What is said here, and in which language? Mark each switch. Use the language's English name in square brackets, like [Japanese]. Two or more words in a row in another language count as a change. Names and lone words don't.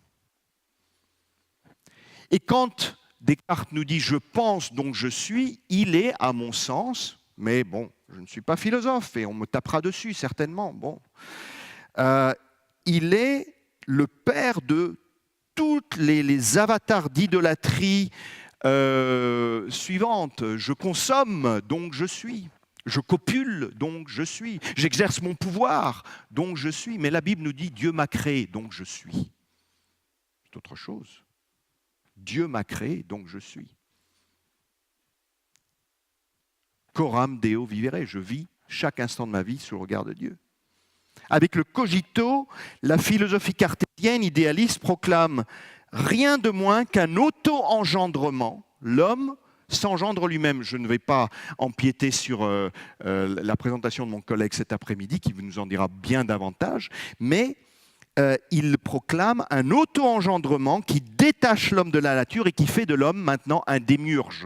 [French] Et quand Descartes nous dit « je pense donc je suis », il est, à mon sens, mais bon, je ne suis pas philosophe et on me tapera dessus certainement, bon, il est le père de toutes les avatars d'idolâtrie suivantes. Je consomme, donc je suis. Je copule, donc je suis. J'exerce mon pouvoir, donc je suis. Mais la Bible nous dit « Dieu m'a créé, donc je suis ». C'est autre chose. Dieu m'a créé, donc je suis. [Latin] Coram Deo vivere, [French] je vis chaque instant de ma vie sous le regard de Dieu. Avec le cogito, la philosophie cartésienne idéaliste proclame rien de moins qu'un auto-engendrement. L'homme s'engendre lui-même. Je ne vais pas empiéter sur la présentation de mon collègue cet après-midi, qui nous en dira bien davantage, mais il proclame un auto-engendrement qui détache l'homme de la nature et qui fait de l'homme maintenant un démiurge.